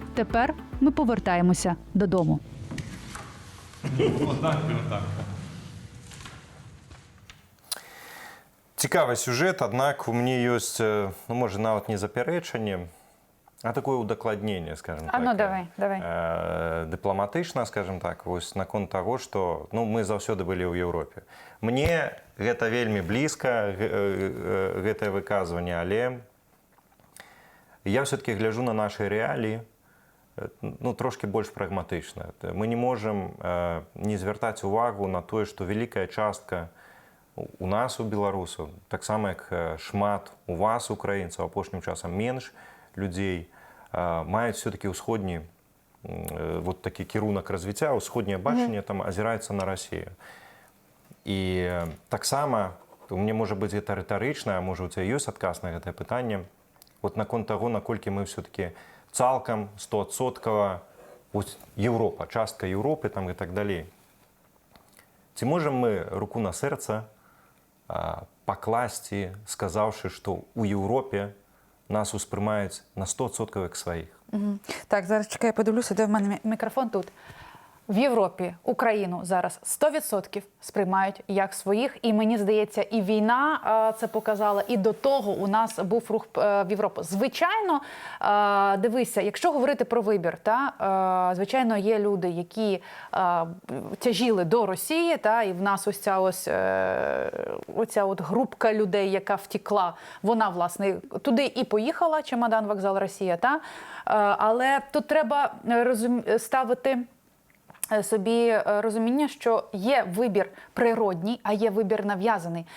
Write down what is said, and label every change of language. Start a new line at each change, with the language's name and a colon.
Ukrainian: Тепер ми повертаємося додому. Цікавий сюжет, однак у мене є, ну, може, навіть не заперечення, а таке удокладнення, скажімо так. А ну, давай.
Belarusian: Дыпламатычна, скажем так, вось наконт таго, што мы заўсёды былі ў Еўропе. Мне гэта вельмі блізка, гэтае выказванне, але
Russian: я все-таки гляжу на наши реалии,
Belarusian: трошки больш прагматычна. Мы не можем не звяртаць увагу на тое, што вялікая частка у нас, у беларусаў, таксама як шмат у вас, украінцаў, апошнім часам менш людзей, маюць все-таки ўсходні вот такі кірунак развіцця, ўсходняе бачанне там азіраецца на Расію. І таксама, мне можа быць гэта рытарычна, а можа у цябе ёсць адказ на гэтае пытанне, вот наконт таго, наколькі мы все-таки цалкам 100% Европа, частка Европы там
Russian: и так далее.
Belarusian: Ці можем мы руку на сэрца пакласці, сказаўшы, што ў Европе нас успрымаюць на 100% як сваіх.
Ukrainian: Так, зараз чекаю, подивлюся, де в мене мікрофон тут. В Європі Україну зараз 100% сприймають як своїх. І мені здається, і війна це показала, і до того у нас був рух в Європу. Звичайно, дивися, якщо говорити про вибір, звичайно, є люди, які тяжіли до Росії, і в нас оця от групка людей, яка втекла, вона, власне, туди і поїхала, чемодан, вокзал, Росія, але тут треба ставити собі розуміння, що є вибір природній, а є вибір нав'язаний.